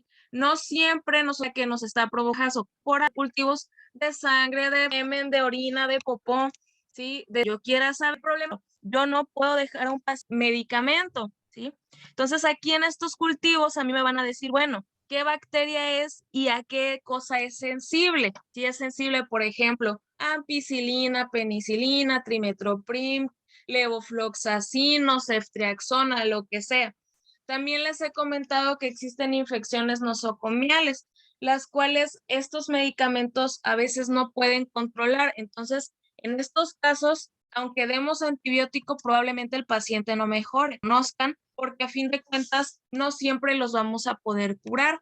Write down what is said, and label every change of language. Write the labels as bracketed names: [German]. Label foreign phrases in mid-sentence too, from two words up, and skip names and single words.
[Spanish] No siempre que nos está provocando por cultivos de sangre, de semen, de orina, de popó, ¿sí? Yo quiera saber el problema, yo no puedo dejar un medicamento, ¿sí? Entonces aquí en estos cultivos a mí me van a decir, bueno, ¿qué bacteria es y a qué cosa es sensible? Si es sensible, por ejemplo, ampicilina, penicilina, trimestoprim, levofloxacino, ceftriaxona, lo que sea. También les he comentado que existen infecciones nosocomiales, las cuales estos medicamentos a veces no pueden controlar. Entonces, en estos casos, aunque demos antibiótico, probablemente el paciente no mejore, conozcan, porque a fin de cuentas no siempre los vamos a poder curar.